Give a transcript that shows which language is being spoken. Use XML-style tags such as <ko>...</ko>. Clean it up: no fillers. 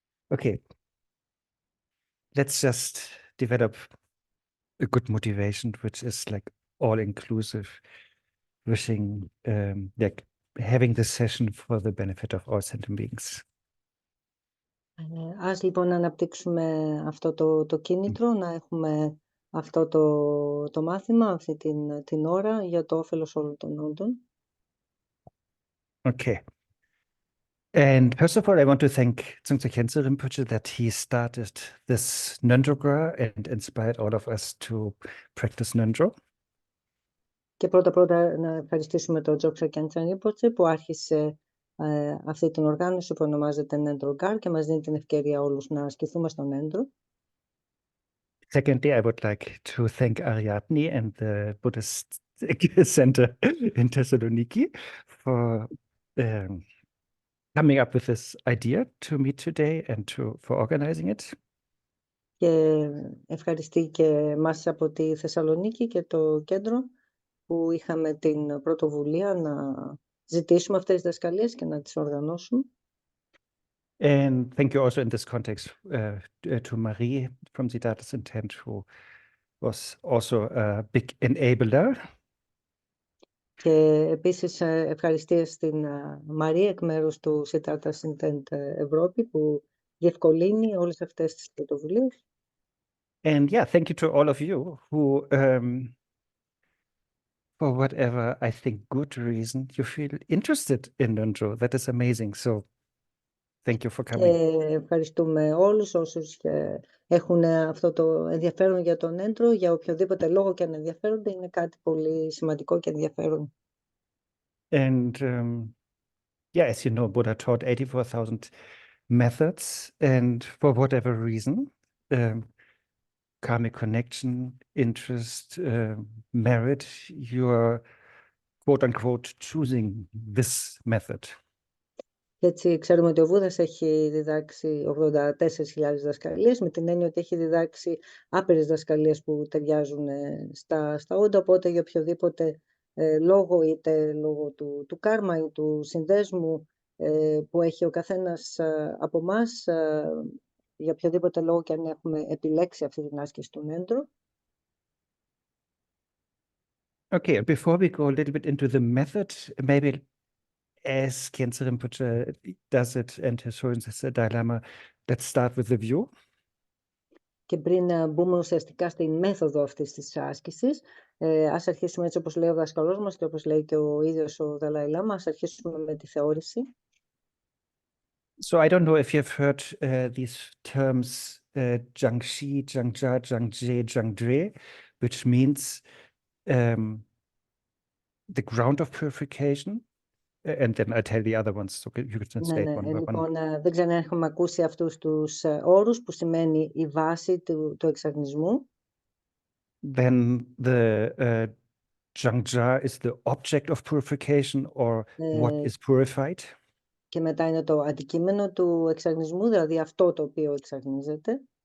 <en>Okay, let's just develop a good motivation, which is like all-inclusive, wishing, like having the session for the benefit of all sentient beings.</en> <el>Ας λοιπόν αναπτύξουμε αυτό το κίνητρο, να έχουμε αυτό το μάθημα, αυτή την ώρα για το όφελος όλων των όντων.</el> <en>Okay. And first of all, I want to thank Dzongtse Khyentse Rinpoche that he started this Ngöndro and inspired all of us to practice Ngöndro.</en> <el>Και πρώτα να ευχαριστήσουμε τον Dzogchen Khyentse Rinpoche που άρχισε αυτή την οργάνωση που ονομάζεται Ngöndro και μας δίνει την ευκαιρία όλους να ασκηθούμε στον Ngöndro.</el> <en>Secondly, I would like to thank Ariadni and the Buddhist Center in Thessaloniki for coming up with this idea to meet today and for organizing it.</en> <el>Και ευχαριστεί και μας από τη Θεσσαλονίκη και το κέντρο που είχαμε την πρωτοβουλία να ζητήσουμε αυτές τις δασκαλίες και να τις οργανώσουμε.</el> <en>And thank you also in this context to Marie from Siddhartha's Intent, who was also a big enabler.</en> <el>Και επίσης ευχαριστίες στην Μαρία εκ μέρους του Siddhartha's Intent Ευρώπη που διευκολύνει όλες αυτές τις πρωτοβουλίες.</el> <en>And yeah, thank you to all of you who, for whatever I think good reason, you feel interested in Ngöndro. That is amazing. So thank you for coming.</en> <el>Και ευχαριστούμε όλους όσους έχουν αυτό το ενδιαφέρον για τον Ngöndro, για οποιοδήποτε λόγο και αν ενδιαφέρονται, είναι κάτι πολύ σημαντικό και ενδιαφέρον.</el> <en>And yeah, as you know, Buddha taught 84,000 methods, and for whatever reason, karmic connection, interest, merit, you're quote unquote choosing this method.</en> <el>Και έτσι ξέρουμε ότι ο Βούδας έχει διδάξει 84.000 δασκαλίες, με την έννοια ότι έχει διδάξει άπειρες δασκαλίες που ταιριάζουν στα όντα, οπότε για οποιοδήποτε λόγο, είτε λόγω του κάρμα ή του συνδέσμου που έχει ο καθένας από εμάς, για οποιοδήποτε λόγο και αν έχουμε επιλέξει αυτή την άσκηση του Ngöndro.</el> <en>Okay, before we go a little bit into the method, maybe as Khyentse Rinpoche does it and his Holiness Dalai Lama, let's start with the view.</en> <el>Και πριν μπούμε ουσιαστικά στην μέθοδο αυτής της άσκησης, ας αρχίσουμε έτσι όπως λέει ο δάσκαλός μας και όπως λέει και ο ίδιος ο Δαλάι Λάμα, ας αρχίσουμε με τη θεώρηση.</el> <en>So I don't know if you've heard these terms Jiangxi, Jiangja, Jiangje, Jiangdre, which means the ground of purification. And then I tell the other ones, so you can translate one by one.</en> <el>Λοιπόν, δεν ξέρω αν έχουμε ακούσει αυτούς τους όρους που σημαίνει η βάση του εξαγνισμού.</el> <en>Then the Jiangja is the object of purification or what is purified.</en> <el>Και μετά είναι το αντικείμενο του εξαγνισμού, δηλαδή αυτό το οποίο εξαγνίζεται.</el>